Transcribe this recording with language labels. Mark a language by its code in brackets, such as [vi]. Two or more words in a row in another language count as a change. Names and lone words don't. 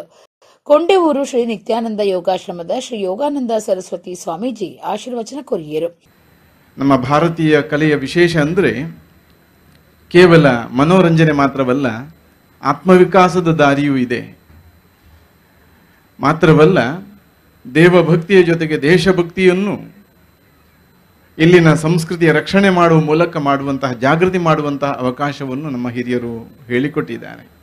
[tcy] ಕೊಂಡೆಊರು ಶ್ರೀ ನಿತ್ಯಾನಂದ ಯೋಗಾಶ್ರಮದ ಶ್ರೀ ಯೋಗಾನಂದ ಸರಸ್ವತಿ ಸ್ವಾಮೀಜಿ ಆಶೀರ್ವಚನ ಕೊರಿಯರು. [kn] ನಮ್ಮ ಭಾರತೀಯ ಕಲೆಯ ವಿಶೇಷ ಅಂದರೆ ಕೇವಲ ಮನೋರಂಜನೆ ಮಾತ್ರವಲ್ಲ, ಆತ್ಮವಿಕಾಸದ ದಾರಿಯೂ ಇದೆ. ಮಾತ್ರವಲ್ಲ, ದೇವಭಕ್ತಿಯ ಜೊತೆಗೆ ದೇಶಭಕ್ತಿಯನ್ನು ಇಲ್ಲಿನ ಸಂಸ್ಕೃತಿಯ ರಕ್ಷಣೆ ಮಾಡುವ ಮೂಲಕ ಮಾಡುವಂತಹ ಜಾಗೃತಿ ಮಾಡುವಂತಹ ಅವಕಾಶವನ್ನು ನಮ್ಮ ಹಿರಿಯರು ಹೇಳಿಕೊಟ್ಟಿದ್ದಾರೆ.